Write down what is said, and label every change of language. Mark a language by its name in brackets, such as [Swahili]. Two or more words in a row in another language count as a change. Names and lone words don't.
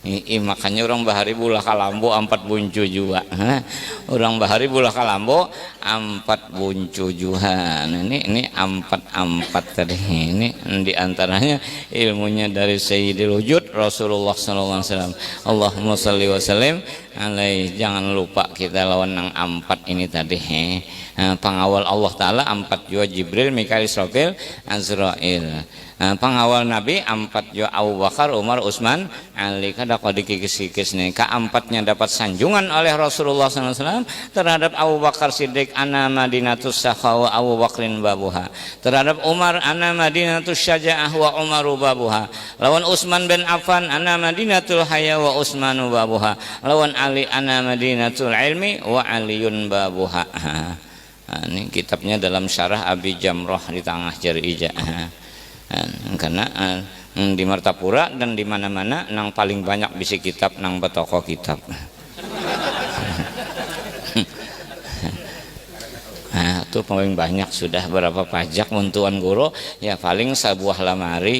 [Banjar] Makanya orang bahari bulah kalambo 4 buncu juga. Orang bahari bulah kalambo 4 buncu juga. Ini 4 tadi. Ini diantaranya ilmunya dari Sayyidil Wujud Rasulullah SAW. [Arabic] اللهم صل وسلم عليه. [Banjar] Jangan lupa kita lawan yang 4 ini tadi. Pengawal Allah Ta'ala 4 juga Jibril, Mikail, Israfil, Azrail. Pengawal Nabi 4 juga Abu Bakar, Umar, Utsman, Ali. Kada kau dikikis-kikis nih. Keempatnya dapat sanjungan oleh Rasulullah SAW terhadap Abu Bakar Siddiq, [Arabic] أنا مدينة السخاوة أبو بكر بابها. Terhadap Umar, أنا مدينة الشجاعة وعمر بابها. Lawan Utsman bin Affan, أنا مدينة الحياء وعثمان بابها. Lawan Ali, أنا مدينة العلم وعلي بابها. [Banjar] Ini kitabnya dalam syarah Abi Jamrah di tengah jari ija. Karena di Martapura dan di mana-mana nang paling banyak bisi kitab nang betoko kitab. Nah, itu paling banyak sudah berapa pajak muntuan guru ya paling sebuah lamari.